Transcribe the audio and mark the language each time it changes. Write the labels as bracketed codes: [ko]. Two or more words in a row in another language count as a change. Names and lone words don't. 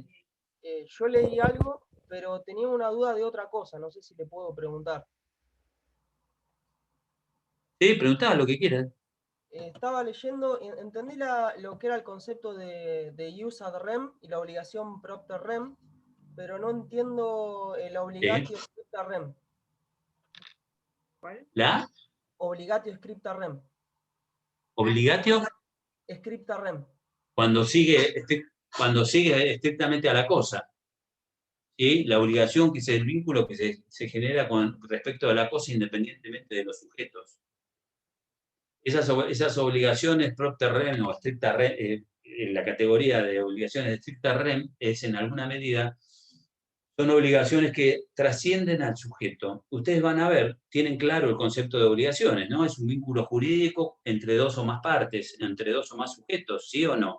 [es] Yo leí algo, pero tenía una duda de otra cosa, no sé si le puedo preguntar. Sí, preguntá lo que quieras. Estaba leyendo, entendí lo que era el concepto de [la] use ad rem [es] y la obligación [la] propter rem, [es] pero no entiendo la [la] obligatio scripta rem. [es] ¿Cuál? ¿La? [la] Obligatio scripta rem. [es] ¿Obligatio? [la] Scripta rem. [es] Cuando sigue estrictamente a la cosa. ¿Sí? La obligación, que es el vínculo que se genera con respecto a la cosa independientemente de los sujetos. Esas obligaciones [la] propter rem [es] o [la] stricta rem, [es] en la categoría de obligaciones de [la] stricta rem, [es] es en alguna medida, son obligaciones que trascienden al sujeto. Ustedes van a ver, tienen claro el concepto de obligaciones, ¿no? Es un vínculo jurídico entre dos o más partes, entre dos o más sujetos, ¿sí o no?